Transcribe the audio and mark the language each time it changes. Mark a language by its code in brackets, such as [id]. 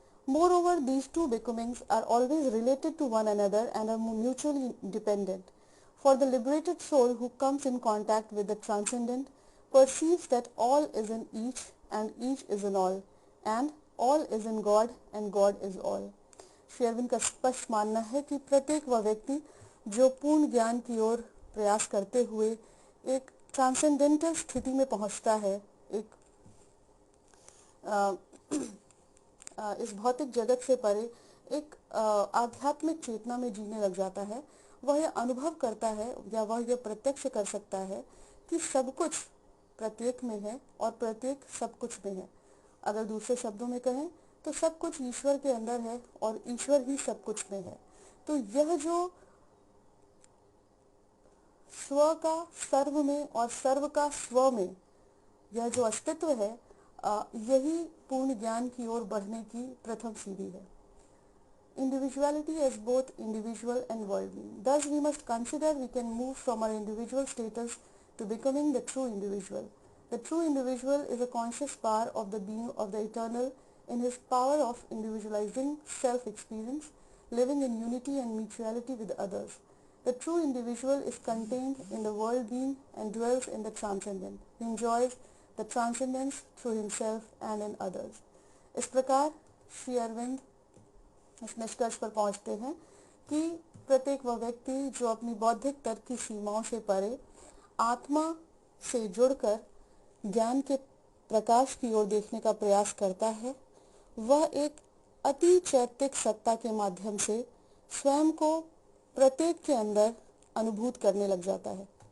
[en] Moreover, these two becomings are always related to one another and are mutually dependent. For the liberated soul who comes in contact with the transcendent perceives that all is in each and each is in all is in God and God is all. [hi] Shri Arvind का स्पष्ट मानना है कि प्रत्येक वह व्यक्ति जो पूर्ण ज्ञान की ओर प्रयास करते हुए एक ट्रांसेंडेंटल स्थिति में पहुंचता है, एक इस भौतिक जगत से परे एक आध्यात्मिक चेतना में जीने लग जाता है, वह यह अनुभव करता है या वह यह प्रत्यक्ष कर सकता है कि सब कुछ प्रत्येक में है और प्रत्येक सब कुछ में है। अगर दूसरे शब्दों में कहें तो सब कुछ ईश्वर के अंदर है और ईश्वर ही सब कुछ में है। तो यह जो स्व का सर्व में और सर्व का स्व में यह जो अस्तित्व है, यही पूर्ण ज्ञान की ओर बढ़ने की प्रथम सीढ़ी है। [en] Individuality as both individual and world being. Thus we must consider we can move from our individual status to becoming the true individual. The true individual is a conscious power of the being of the eternal in his power of individualizing self-experience, living in unity and mutuality with others. The true individual is contained in the world being and dwells in the transcendent. He enjoys the transcendence through himself and in others. [hi] इस प्रकार श्री अरविंद इस निष्कर्ष पर पहुंचते हैं कि प्रत्येक वह व्यक्ति जो अपनी बौद्धिक तर्क की सीमाओं से परे आत्मा से जुड़कर ज्ञान के प्रकाश की ओर देखने का प्रयास करता है, वह एक अति चैतिक सत्ता के माध्यम से स्वयं को प्रत्येक के अंदर अनुभूत करने लग जाता है।